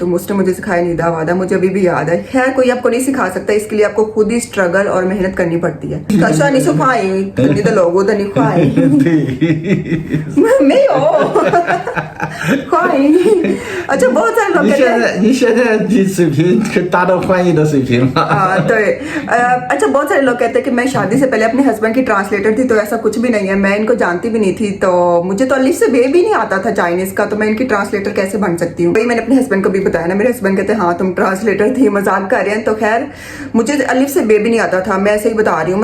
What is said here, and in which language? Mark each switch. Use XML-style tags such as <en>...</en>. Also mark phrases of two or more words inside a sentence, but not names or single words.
<hi>तुम उसने मुझे सिखाया निदा वादा, मुझे अभी भी याद है। खैर कोई आपको नहीं सिखा सकता, इसके लिए आपको खुद ही स्ट्रगल और मेहनत करनी पड़ती है। अच्छा बहुत सारे लोग कहते हैं</hi> <zh>你现在的水平达到翻译的水平了。</zh> <hi>तो अच्छा बहुत सारे लोग कहते हैं कि मैं शादी से पहले अपने हस्बैंड की ट्रांसलेटर थी। तो ऐसा कुछ भी नहीं है, मैं इनको जानती भी नहीं थी। तो मुझे तो अलिफ से बे भी नहीं आता था चाइनीज का, तो मैं इनकी ट्रांसलेटर कैसे बन सकती हूँ। वही मैंने अपने हस्बैंड को भी बताया ना, मेरे हस्बैंड कहते हैं हाँ तुम ट्रांसलेटर थी, मजाक कर रहे हैं। तो खैर मुझे अलिफ से बे भी नहीं आता था, मैं ऐसे ही बता रही हूँ।</hi>